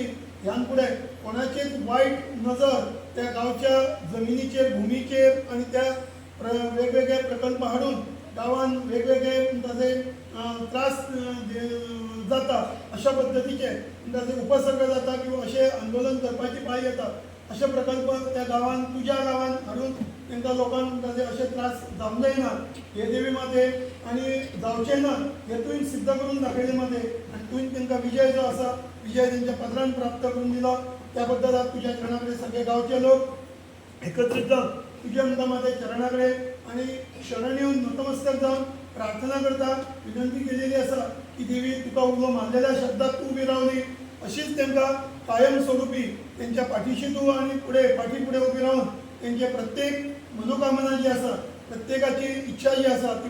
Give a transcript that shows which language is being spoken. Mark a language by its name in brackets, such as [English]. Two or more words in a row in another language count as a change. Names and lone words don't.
[Konkani] ह्यान फुडें कोणाचेच वायट नजर त्या गांवच्या जमिनीचेर भुमीचेर आणि त्या वेगवेगळे प्रकल्प हाडून गांवांत वेगवेगळे ताजे त्रास जाता अशा पद्दतीचे ताजे उपसर्ग जाता किंवा असे आंदोलन करपाची पाळी येता असे प्रकल्प त्या गांवांत तुज्या गांवांत हाडून तांकां लोकांक ताजे असे त्रास जावंक जायना हे देवी माते आणि जावचे ना हे तुवें सिद्ध करून दाखयले माते. [Marathi] आणि तुवें तांकां विजय जो आसा विजय तांच्या पदरान प्राप्त करून दिलो त्या बद्दल आज तुज्या चरणाकडे सगळे गांवचे लोक एकत्रित जाऊन तुझ्या मुलामध्ये चरणाकडे आणि शरण येऊन नतमस्तक जाऊन प्रार्थना करता विनंती केलेली असा की देवी तुका उलो मानलेल्या शब्दात तू उभी रावली अशीच त्यांना कायमस्वरूपी त्यांच्या पाठीशी तू आणि पाठीपुढे उभी राहून त्यांचे प्रत्येक मनोकामना जी असा प्रत्येकाची इच्छा जी असा ती